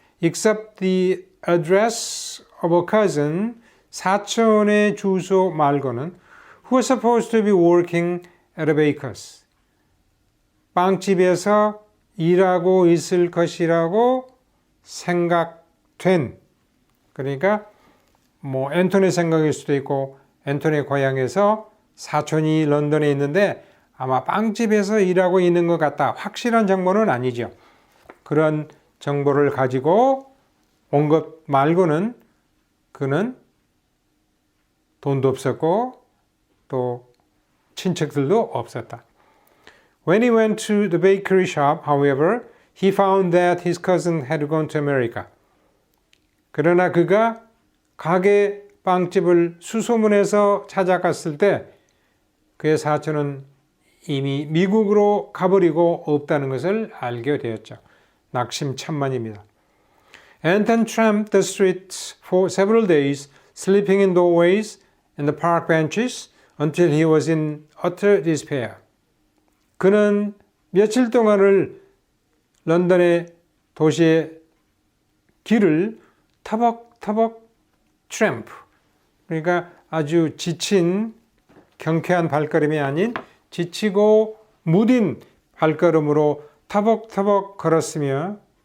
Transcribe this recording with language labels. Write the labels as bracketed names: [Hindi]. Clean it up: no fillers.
[English] except the address of a cousin [Korean] 사촌의 주소 말고는 [English] who was supposed to be working at a baker's [Korean] 빵집에서 일하고 있을 것이라고 생각된 그러니까 뭐 앤토니 생각일 수도 있고 앤토니 고향에서 사촌이 런던에 있는데 아마 빵집에서 일하고 있는 것 같다. 확실한 정보는 아니죠. 그런 정보를 가지고 온 것 말고는 그는 돈도 없었고 또 친척들도 없었다. [English] When he went to the bakery shop, however, he found that his cousin had gone to America. [Korean] 그러나 그가 가게 빵집을 수소문해서 찾아갔을 때 그의 사촌은 이미 미국으로 가버리고 없다는 것을 알게 되었죠. 낙심천만입니다. [English] Anton tramped the streets for several days, sleeping in doorways and the park benches until he was in utter despair. [Korean] 그는 며칠 동안을 런던의 도시의 길을 터벅터벅 트램프 그러니까 아주 지친 경쾌한 발걸음이 아닌 지치고 무딘 발걸음으로 터벅터벅 걸었으며